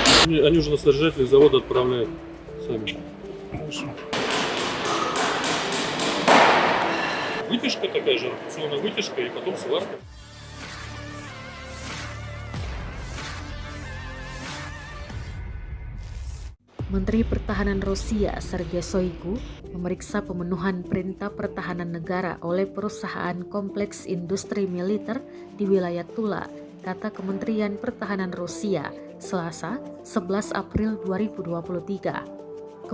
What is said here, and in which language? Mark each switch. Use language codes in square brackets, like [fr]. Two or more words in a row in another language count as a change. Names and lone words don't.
[ru] Они уже на содержателей завода отправляют сами. Хорошо. Вытяжка такая же, ротационная вытяжка и потом сварка. [id] Menteri Pertahanan Rusia Sergei Shoigu memeriksa pemenuhan perintah pertahanan negara oleh perusahaan kompleks industri militer di wilayah Tula, kata Kementerian Pertahanan Rusia, Selasa, 11 April 2023.